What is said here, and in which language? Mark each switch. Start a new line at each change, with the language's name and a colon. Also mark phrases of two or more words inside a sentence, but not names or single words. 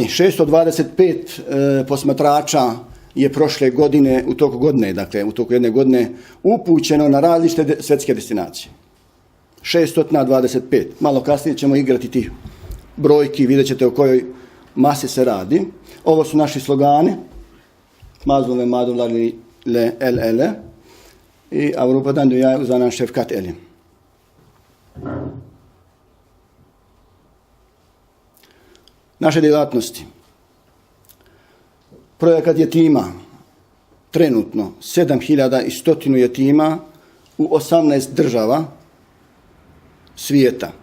Bosnian: 625 posmatrača je prošle godine, u toku jedne godine, upućeno na različite svjetske destinacije. 625. Malo kasnije ćemo igrati tih brojki, vidjet ćete o kojoj masi se radi. Ovo su naši slogani.
Turkish: Mazlum ve madulali le el ele i Avrupadan dünyaya uzanan şefkat eli.
Bosnian: Naše djelatnosti. Projekat jetima, trenutno 7100 jetima u 18 država svijeta.